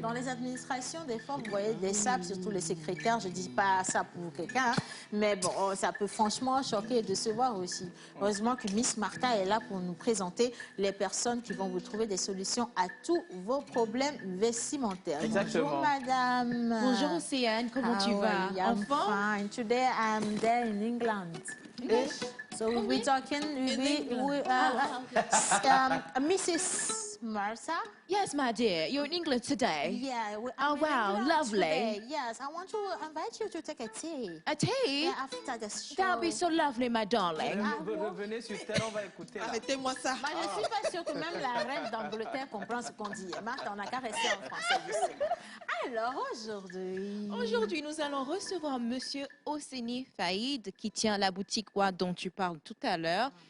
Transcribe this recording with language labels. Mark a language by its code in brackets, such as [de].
[fr] Dans les administrations, des fois, vous voyez des sables, surtout les secrétaires. Je dis pas ça pour quelqu'un, hein, mais bon, ça peut franchement choquer et décevoir aussi. Heureusement que Miss Martha est là pour nous présenter les personnes qui vont vous trouver des solutions à tous vos problèmes vestimentaires. Exactement. Bonjour, madame. Bonjour, Océane, comment tu vas? [en] I'm fine. Today I'm there in England. English? So we'll be talking Mrs. Martha. Yes, my dear. You're in England today. Yeah. Oh, I'm in wow, England lovely. today. Yes, I want to invite you to take a tea. A tea? Yeah, after the show. That would be so lovely, my darling. [fr] Revenez sur terre, on va écouter. là. Arrêtez-moi ça. Moi, je ne suis pas sûre que même la reine d'Angleterre comprend ce qu'on dit. Martha, on n'a qu'à rester en français ici. Alors, aujourd'hui... Aujourd'hui, nous allons recevoir Monsieur Osseni Faïd qui tient la boutique dont tu parles tout à l'heure.